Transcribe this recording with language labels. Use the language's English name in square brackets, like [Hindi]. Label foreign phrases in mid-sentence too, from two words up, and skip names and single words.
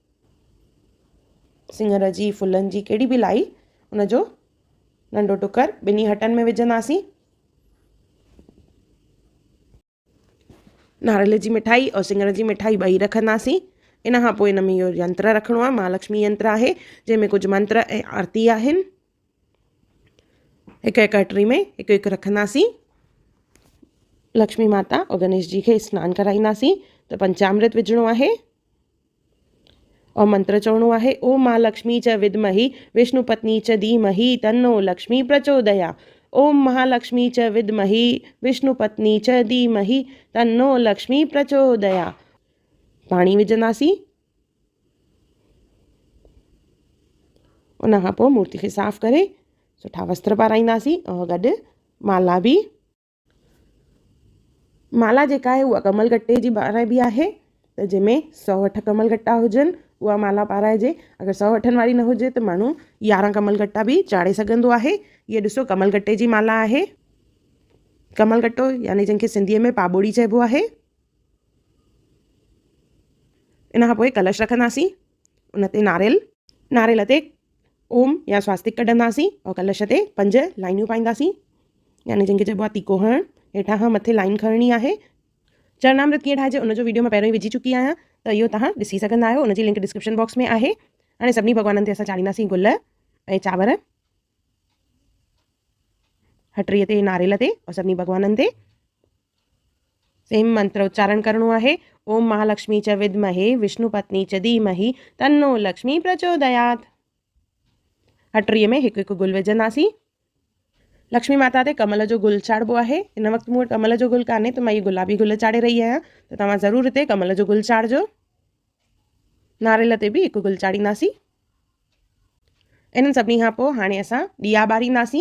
[Sindhi] सिङर जी, फुलनि जी, कहिड़ी बि लाई, उनजो नंढो टुकर ॿिन्ही हटनि में विझंदासीं। नारेल जी मिठाई और सिङर जी मिठाई ॿई रखंदासीं। इन खां पोइ इन में इहो यंत्र रखिणो आहे, महालक्ष्मी यंत्र आहे, जंहिंमें कुझु मंत्र ऐं आरती आहिनि। हिकु हिकु हटरी में हिकु हिकु रखंदासीं। लक्ष्मी माता और गणेश जी खे सनानु कराईंदासीं। त पंचामृत विझणो आहे और मंत्र चवणो आहे, [Sanskrit] ओम महालक्ष्मी च विद्महि विष्णु पत्नी च धीमहि तन्नो लक्ष्मी प्रचोदया। ओम महालक्ष्मी च विद्महि विष्णु पत्नी च धीमहि तन्नो लक्ष्मी प्रचोदया। [Sindhi] पाणी विझंदासीं। उन खां पोइ मूर्ति खे साफ़ु करे सुठा वस्त्र पाराईंदासीं और गॾु माला बि। माला जेका आहे उहा कमल गट्टे जी पाराइबी आहे। त जंहिंमें 108 कमल गट्टा हुजनि उहा माला पाराइजे। अगरि 108 वारी न हुजे त माण्हू 11 कमल गट्टा बि चाढ़े सघंदो आहे। इहे ॾिसो कमल गट्टे जी माला आहे। कमल गट्टो यानी जंहिंखे सिंधीअ में पाॿोड़ी चइबो आहे। इन खां पोइ कलश रखंदासीं। उन ते नारेल ते ओम या स्वास्तिक कढंदासीं और कलश ते 5 लाइनियूं पाईंदासीं, यानी जंहिंखे चइबो आहे तीको हणणु। हेठां खां मथे लाइन खणणी आहे। चरणामृत कीअं ठाहिजे उनजो वीडियो मां पहिरियों ई विझी चुकी आहियां, त इहो तव्हां ॾिसी सघंदा आहियो। उनजी लिंक [English] description box [Sindhi] में आहे। हाणे सभिनी भॻवाननि ते असां चाढ़ींदासीं गुल ऐं चांवर। हटरीअ ते, नारेल ते और सभिनी भॻवाननि ते सेम मंत्र उच्चारण करणो आहे। [Sanskrit] ओम महालक्ष्मी च विद्महे विष्णु पत्नी च धीमहि तन्नो लक्ष्मी प्रचोदयात्। [Sindhi] हटरीअ में हिकु हिकु गुल विझंदासीं। लक्ष्मी माता ते कमल जो गुल चाढ़िबो आहे। हिन वक़्तु मूं वटि कमल जो गुल कान्हे त मां इहे गुलाबी गुल चाढ़े रही आहियां, त तव्हां ज़रूरु हिते कमल जो गुल चाढ़िजो। नारेल ते बि हिकु गुल चाढ़ींदासीं। इन्हनि सभिनी खां पोइ हाणे असां ॾीया ॿारींदासीं।